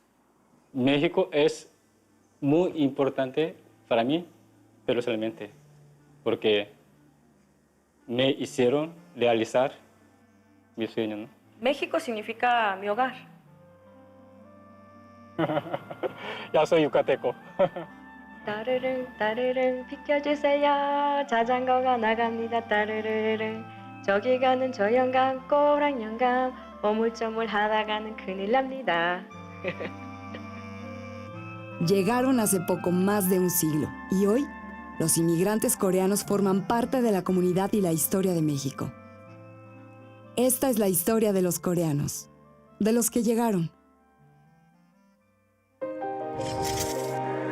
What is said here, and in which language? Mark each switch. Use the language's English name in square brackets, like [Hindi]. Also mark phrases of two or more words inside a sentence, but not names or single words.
[Spanish] México es muy importante para mí, personalmente, porque me hicieron realizar mi sueño, ¿no? México significa mi hogar. Ya soy yucateco. [Korean] 따르릉 따르릉 비켜주세요. 자전거가 나갑니다. 따르르릉 저기 가는 저 영감 꼬랑 영감 오물조물 하다가는 큰일 납니다. [Spanish] Llegaron hace poco más de un siglo y hoy los inmigrantes coreanos forman parte de la comunidad y la historia de México. Esta es la historia de los coreanos, de los que llegaron.